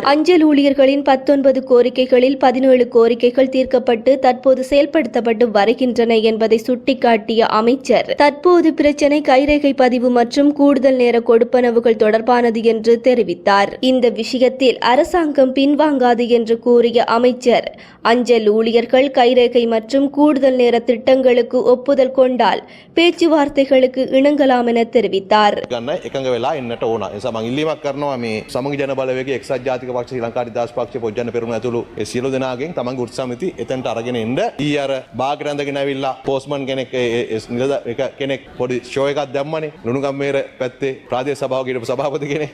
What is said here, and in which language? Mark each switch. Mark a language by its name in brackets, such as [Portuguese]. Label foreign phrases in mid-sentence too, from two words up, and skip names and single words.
[Tamil] அஞ்சல் ஊழியர்களின் 19 கோரிக்கைகளில் 17 கோரிக்கைகள் தீர்க்கப்பட்டு தற்போது செயல்படுத்தப்பட்டு வருகின்றன என்பதை சுட்டிக்காட்டிய அமைச்சர் தற்போது பிரச்சினை கைரேகை பதிவு மற்றும் கூடுதல் நேர கொடுப்பனவுகள் தொடர்பானது என்று தெரிவித்தார். இந்த விஷயத்தில் அரசாங்கம் பின்வாங்காது என்று கூறிய அமைச்சர் அஞ்சல் ஊழியர்கள் கைரேகை மற்றும் கூடுதல் நேர திட்டங்களுக்கு ஒப்புதல் கொண்டால் பேச்சுவார்த்தைகளுக்கு இணங்கலாம் என தெரிவித்தார். [Sinhala] එකඟ වෙලා එන්නට ඕන. ඒ නිසා මම ඉල්ලීමක් කරනවා මේ සමගි ජන බලවේගයේ එක්සත් ජාතික පක්ෂ ශ්‍රී ලංකා නිදහස් පක්ෂ පොජ්ජන පෙරමුණ ඇතුළු ඒ සියලු දෙනාගෙන් තමන්ගේ උත්සාහමිති එතනට අරගෙන එන්න. ඊයර බාග් රැඳගෙන ඇවිල්ලා පෝස්ට්මන් කෙනෙක් කෙනෙක් පොඩි ෂෝ එකක් දැම්මනේ ලුණුගම්මේර පැත්තේ ප්‍රාදේශ සභාවක හිටපු සභාපති කෙනෙක්.